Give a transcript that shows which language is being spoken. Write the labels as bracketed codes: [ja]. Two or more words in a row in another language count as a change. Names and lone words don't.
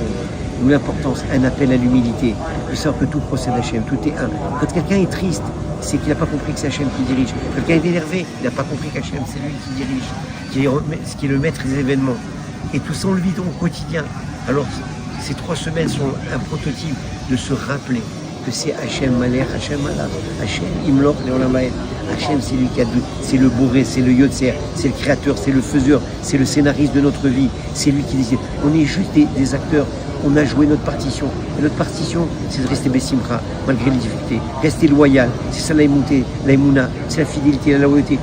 [fr] D'où l'importance, un appel à l'humilité, de savoir que tout procède d'Hachem, tout est un. Quand quelqu'un est triste, c'est qu'il n'a pas compris que c'est Hachem qui dirige. Quand quelqu'un est énervé, il n'a pas compris qu'Hachem c'est lui qui dirige, qui est le maître des événements. Et tout ça on le vit au quotidien. Alors ces 3 semaines sont un prototype de se rappeler que c'est [he] השם מלך השם מלך השם ימלוך לעולם ועד. [fr] Hachem c'est lui qui a deux, c'est le Boré, c'est le Yotzer, c'est le créateur, c'est le faiseur, c'est le scénariste de notre vie, c'est lui qui décide. On est juste des acteurs, on a joué notre partition. Et notre partition, c'est de rester Bessimcha, malgré les difficultés, rester loyal, c'est ça l'aïmouna, c'est la fidélité, la loyauté.